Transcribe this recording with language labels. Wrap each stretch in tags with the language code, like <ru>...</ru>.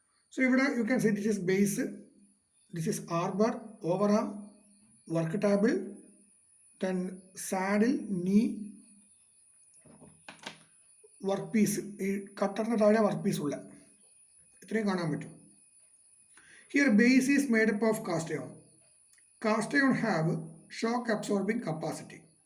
<en>So here you can see this is base, this is arbor, overarm, work table, then saddle, knee, workpiece.</en> <ml>ഈ കട്ടറിന് താഴെ workpiece ഉള്ള ഇത്രയും കാണാൻ പറ്റും.</ml> <en>Here base is made up of cast iron. Cast iron have shock absorbing capacity.</en>